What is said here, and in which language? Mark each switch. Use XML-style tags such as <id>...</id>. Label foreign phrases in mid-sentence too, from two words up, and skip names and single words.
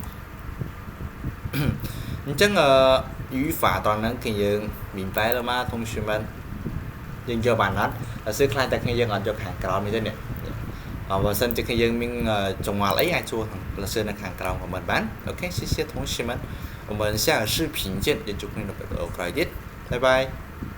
<km>អញ្ចឹង语法តនហ្នឹងគឺយើង</km> <zh>明白了吗同学们</zh> <km>យើងយកបានអត់បើសិនខ្លាចតែគ្នាយើងអត់យកខាងក្រោយនេះទេនេះបើសិនជាគ្នាយើងមានចង្វាល់អីអាចសួរ老师នៅខាងក្រោមcommentបានអូខេ</km> <zh>谢谢同学们我们下个视频见也祝你们的快点拜拜</zh>